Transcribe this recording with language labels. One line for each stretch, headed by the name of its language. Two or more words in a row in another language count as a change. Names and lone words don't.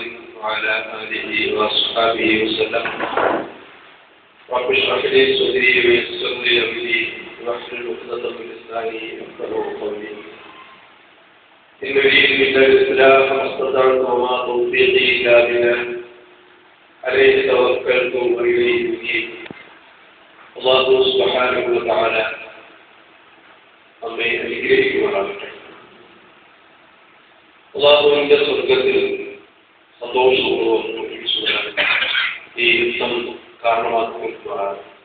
Arabic: وعلى آله وأصحابه وسلم رب اشرح لي صدري ويسر لي أمري واحلل عقدة من لساني يفقهوا قولي إن أريد إلا الإصلاح ما استطعت وما توفيقي إلا بالله عليه توكلت وإليه أنيب الله سبحانه وتعالى
Malayalam: നമ്മെ അനുഗ്രഹിക്കുമാറാകട്ടെ. അല്ലാഹുവിന്റെ സ്വർഗ്ഗത്തിൽ സന്തോഷപൂർവ്വം ഈ യുദ്ധം കാരണമാക്കുമാറാകട്ടെ.